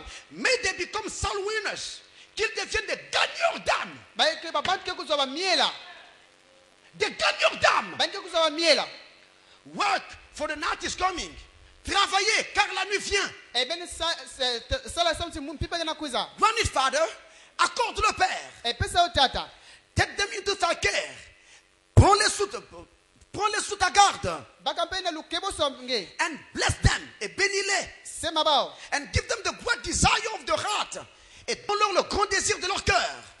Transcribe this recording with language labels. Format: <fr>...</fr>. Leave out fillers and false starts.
<en>May they become soul winners.</en> <fr>Qu'ils deviennent des gagneurs d'âme. Des gagneurs d'âme.</fr> <en>Work, for the night is coming.</en> <fr>Travaillez, car la nuit vient.</fr> <en>Grant it, Father.</en> <fr>Accorde le Père.</fr> <en>Take them into thy care.</en> <fr>Prends-les sous ta garde.</fr> <en>And bless them.</en> <fr>Et bénis-les.</fr> <en>And give them the great desire of their heart.</en> <fr>Et donne-leur le grand désir de leur cœur.</fr>